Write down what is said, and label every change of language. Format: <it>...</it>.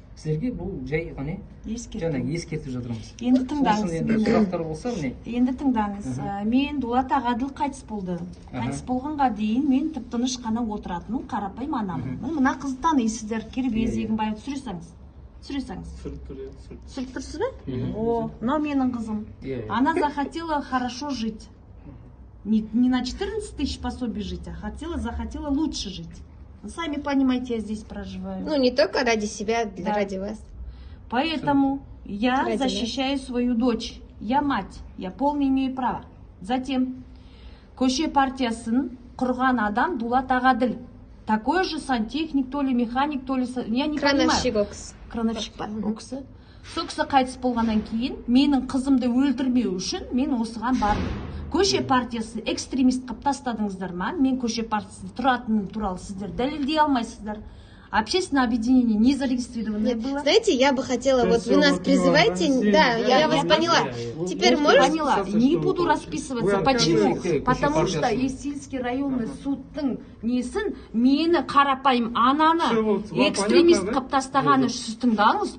<kk>Сіздерге бұл жай ескертіп жатырмыз. Енді тыңдаңыз. Сұрақтар болса, енді тыңдаңыз. Мен Дулат Ағаділ қайтыс болды. Қайтыс болғанға дейін мен тып-тыныш қана отыратыным, қарапайым анамын. Мына қызды таныйсыздар, Кербез Егінбай түсіресеңіз. Түсіріп тұрсыз ба? О, мынау менің қызым.</kk> <ru>Она захотела хорошо жить. Не на 14 тысяч пособий жить, а захотела лучше жить. Вы сами понимаете, я здесь проживаю. Ну, не только ради себя, ради вас. Поэтому я защищаю свою дочь. Я мать, я полно имею право.</ru> <kk>Затем, көше партиясын құрған адам Дулат Ағаділ.</kk> <ru>Такой же сантехник, то ли механик, то ли... Я не понимаю. Крановщик</ru> <kk>бар, ол кісі. Сол кісі қайтыс болғаннан кейін, менің қызымды өлтірмеу үшін мен осыған бардым. Көше партиясы экстремист қып тастадыңыздар ма? Мен көше партиясы тұратыным туралы сіздер дәлелдей алмайсыздар.</kk> <ru>Общественное объединение не зарегистрированное было. Знаете, я бы хотела, вот вы нас призываете, да, я вас поняла. Теперь можете... Поняла, не буду расписываться. Почему? Потому что</ru> <kk>Есильский районный судтың несін мені қарапайым ананы экстремист қып тастағаны сіз тыңдаңыз.</kk>